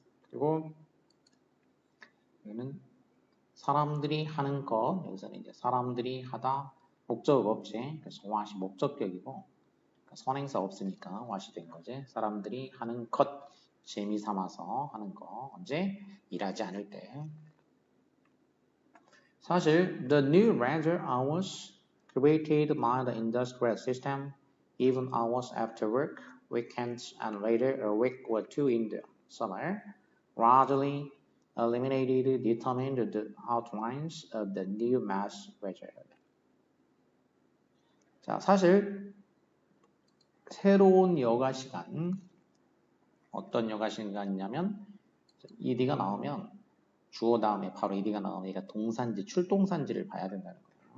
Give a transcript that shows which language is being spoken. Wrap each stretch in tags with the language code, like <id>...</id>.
<ko>그리고 여기는 사람들이 하는 것 여기서는 이제 사람들이 하다 목적어가 없지. 그래서 what이 목적격이고 선행사 없으니까 what이 된 거지. 사람들이 하는 것 재미 삼아서 하는 거 언제? 일하지 않을 때. 사실</ko> <en>the new leisure hours created by the industrial system even hours after work, weekends and later a week or two in the summer gradually eliminated determined the outlines of the new mass leisure.</en> <ko>자, 사실 새로운 여가 시간 어떤 여가 시간이냐면 ed가 나오면 주어 다음에 바로 ed가 나오면 얘가 동사인지 출동사인지를 봐야 된다는 거예요.</ko>